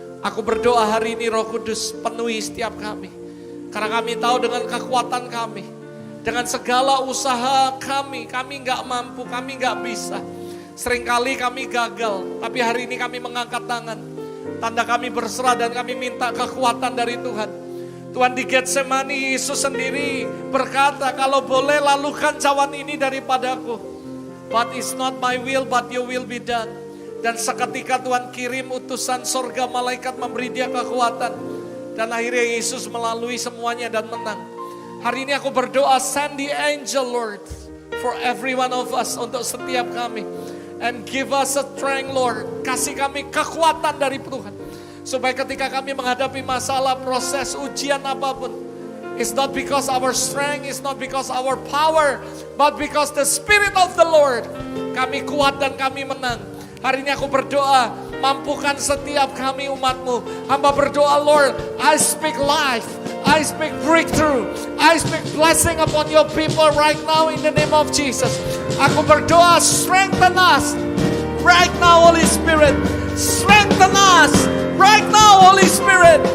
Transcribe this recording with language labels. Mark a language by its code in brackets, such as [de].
[id] Aku berdoa hari ini Roh Kudus penuhi setiap kami. Karena kami tahu dengan kekuatan kami, dengan segala usaha kami gak mampu, kami gak bisa. Seringkali kami gagal, tapi hari ini kami mengangkat tangan. Tanda kami berserah dan kami minta kekuatan dari Tuhan. Tuhan di Getsemani, Yesus sendiri berkata, kalau boleh lalukan cawan ini daripadaku. [en] But it's not my will, but your will be done. [id] Dan seketika Tuhan kirim utusan sorga, malaikat memberi dia kekuatan. Dan akhirnya Yesus melalui semuanya dan menang. Hari ini aku berdoa, [en] send the angel Lord for every one of us, [id] untuk setiap kami. [en] And give us a strength Lord, [id] kasih kami kekuatan dari Tuhan. Supaya ketika kami menghadapi masalah, proses, ujian apapun, [en] it's not because our strength, it's not because our power, but because the Spirit of the Lord. [id] Kami kuat dan kami menang. Hari ini aku berdoa, mampukan setiap kami umat-Mu. Hamba berdoa, [en] Lord, I speak life, I speak breakthrough, I speak blessing upon your people right now in the name of Jesus. [id] Aku berdoa, [en] strengthen us right now, Holy Spirit. Strengthen us right now, Holy Spirit.